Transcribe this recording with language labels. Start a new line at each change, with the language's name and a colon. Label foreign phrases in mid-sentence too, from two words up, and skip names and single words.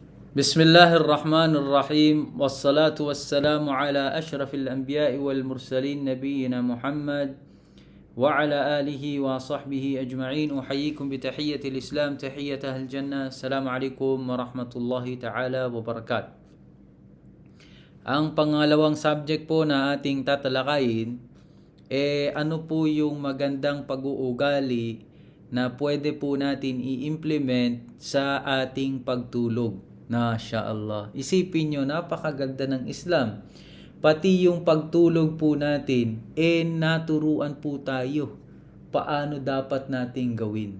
Arabic: بسم الله الرحمن الرحيم. والصلاة والسلام على أشرف الأنبياء والمرسلين نبينا محمد وعلى آله وصحبه أجمعين. أحييكم بتحية الإسلام، تحيتها الجنة. السلام عليكم ورحمة الله تعالى وبركاته.
Filipino: Ang pangalawang subject po na ating tatalakayin ano po yung magandang pag-uugali na pwede po natin i-implement sa ating pagtulog. Masha'Allah. Isipin nyo, napakaganda ng Islam. Pati yung pagtulog po natin, naturuan po tayo paano dapat nating gawin.